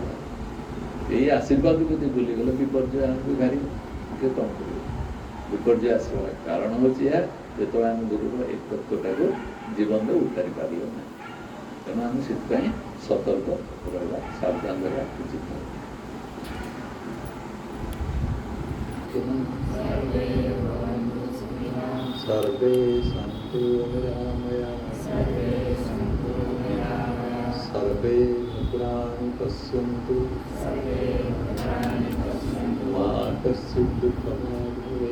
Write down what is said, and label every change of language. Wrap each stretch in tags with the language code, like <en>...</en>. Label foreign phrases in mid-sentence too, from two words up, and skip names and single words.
<or>ଏଇ ଆଶୀର୍ବାଦକୁ ଯଦି ଭୁଲିଗଲେ ବିପର୍ଯ୍ୟୟ ଆମକୁ ଭାରି କିଏ କ'ଣ କରିବ। ବିପର୍ଯ୍ୟୟ ଆସିବାର କାରଣ ହେଉଛି ଏହା ଯେତେବେଳେ ଆମେ ଗୁରୁର ଏ ତତ୍ତ୍ୱଟାକୁ ଜୀବନରେ ଉତ୍ତାରି ପାରିବ ନାହିଁ। ତେଣୁ ଆମେ ସେଥିପାଇଁ ସତର୍କ ରହିବା ସାବଧାନ ରହିବା ଉଚିତ।</or> <sa>सर्वे सन्तु निरामयाः सर्वे भद्राणि पश्यन्तु मा कश्चित् दुःखभाग्</sa>